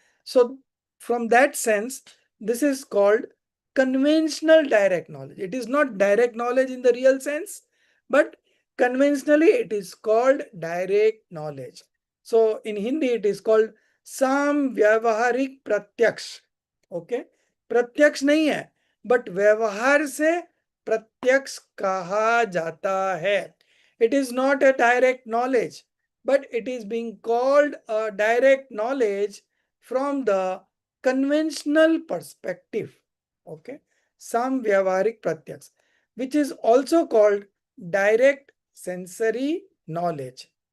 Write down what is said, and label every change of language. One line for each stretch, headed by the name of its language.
English: So from that sense, this is called conventional direct knowledge. It is not direct knowledge in the real sense, but conventionally it is called direct knowledge. So in Hindi it is called samvyavaharik pratyaksh. Okay.
Hindi: प्रत्यक्ष नहीं है but व्यवहार से प्रत्यक्ष कहा जाता है.
English: It is not a direct knowledge, but it is being called a direct knowledge from the conventional perspective. Okay, some vyavaharik pratyaks, which is also called direct sensory knowledge.